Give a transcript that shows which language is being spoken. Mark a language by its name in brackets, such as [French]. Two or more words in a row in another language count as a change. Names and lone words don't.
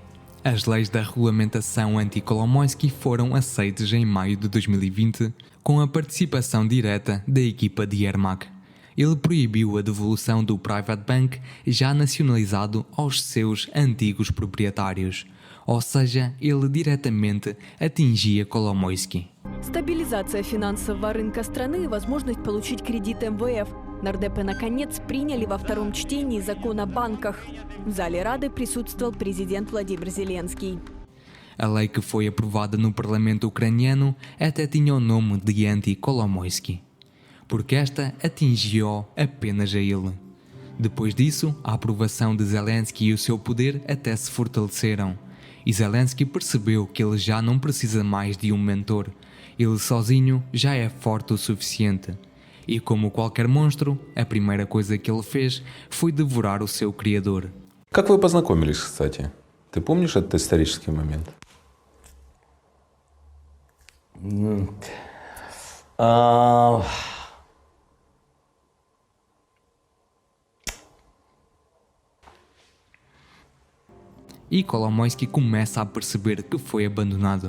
[Portuguese] As leis da regulamentação anti-Kolomoisky foram aceites em maio de 2020, com a participação direta da equipa de Yermak. Ele proibiu a devolução do Private Bank já nacionalizado aos seus antigos proprietários, ou seja, ele diretamente atingia Kolomoisky. [Russian] Стабилизация финансового рынка страны и возможность получить кредит МВФ. Нардепы наконец приняли во втором чтении закон о банках. В зале Рады присутствовал президент Владимир Зеленский. [Portuguese] A lei que foi aprovada no parlamento ucraniano até tinha o nome de anti-Kolomoisky, porque esta atingiu apenas a ele. Depois disso, a aprovação de Zelensky e o seu poder até se fortaleceram, e Zelensky percebeu que ele já não precisa mais de um mentor, ele sozinho já é forte o suficiente. E como qualquer monstro, a primeira coisa que ele fez foi devorar o seu criador. [Russian] Как вы познакомились, кстати? Ты помнишь этот исторический момент? [Portuguese] E Kolomoisky começa a perceber que foi abandonado.